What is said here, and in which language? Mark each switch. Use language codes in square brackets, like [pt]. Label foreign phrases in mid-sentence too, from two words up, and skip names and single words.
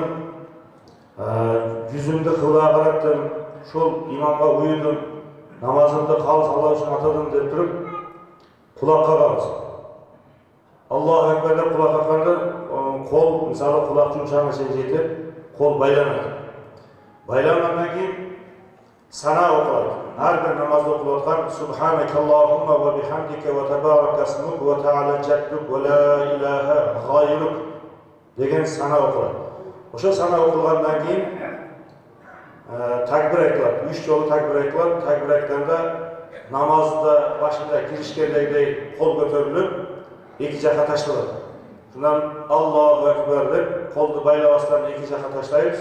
[ky] Жүзүмдү кыбла караттым, ушул имамга уюдум, намазымды калыс Алла үчүн атадым деп туруп кулак кагабыз. [ar] الله أكبر [ky] деп кулак какканда кол, мисалы кулак жумшагына чейин жетип, кол байланат. Байлангандан кийин сана окулат. Ар бир намазда окулуп аткан [ar] سبحانك اللهم وبحمدك وتبارك اسمك وتعالى جدك ولا إله غيرك [ky] деген сана окулат. Ошо сана окулгандан кийин такбир айтылат. 3 жолу такбир айтылат. Такбир айтканда намазда башында киришкендегидей кол көтөрүлүп, эки жака ташталат. Шундан [ar] الله أكبر [ky] деп колду байлабастан эки жака таштайбыз.